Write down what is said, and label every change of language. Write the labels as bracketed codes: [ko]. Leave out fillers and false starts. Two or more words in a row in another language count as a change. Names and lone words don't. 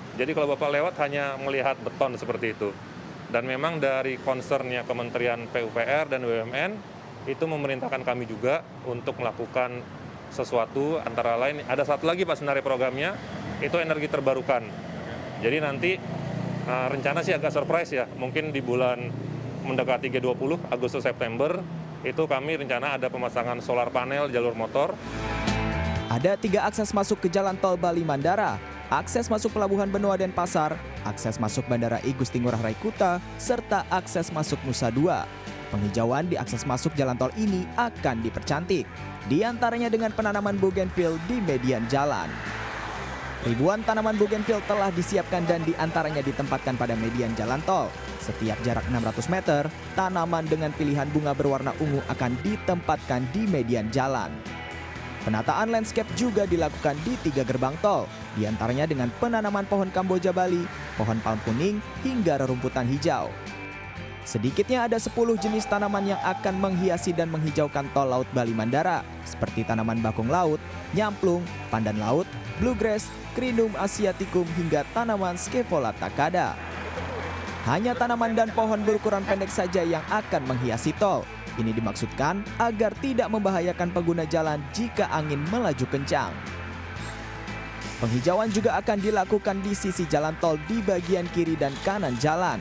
[id] Jadi kalau Bapak lewat hanya melihat beton seperti itu. Dan memang dari concernnya Kementerian PUPR dan BUMN itu memerintahkan kami juga untuk melakukan sesuatu, antara lain ada satu lagi Pak sebenarnya programnya, itu energi terbarukan. Jadi nanti rencana sih agak surprise ya, mungkin di bulan mendekati G20 Agustus September itu kami rencana ada pemasangan [en] solar panel [id] jalur motor. Ada 3 akses masuk ke Jalan Tol Bali Mandara, akses masuk Pelabuhan Benoa Denpasar, akses masuk Bandara I Gusti Ngurah Rai Kuta, serta akses masuk Nusa Dua. Penghijauan di akses masuk jalan tol ini akan dipercantik, di antaranya dengan penanaman bougainville di median jalan. Ribuan tanaman bougainville telah disiapkan dan diantaranya ditempatkan pada median jalan tol. Setiap jarak 600 meter, tanaman dengan pilihan bunga berwarna ungu akan ditempatkan di median jalan. Penataan landscape juga dilakukan di 3 gerbang tol, diantaranya dengan penanaman pohon Kamboja Bali, pohon palm kuning, hingga rerumputan hijau. Sedikitnya ada 10 jenis tanaman yang akan menghiasi dan menghijaukan tol Laut Bali Mandara, seperti tanaman bakung laut, nyamplung, pandan laut, bluegrass, Crinum asiaticum, hingga tanaman Scaevola takada. Hanya tanaman dan pohon berukuran pendek saja yang akan menghiasi tol. Ini dimaksudkan agar tidak membahayakan pengguna jalan jika angin melaju kencang. Penghijauan juga akan dilakukan di sisi jalan tol di bagian kiri dan kanan jalan.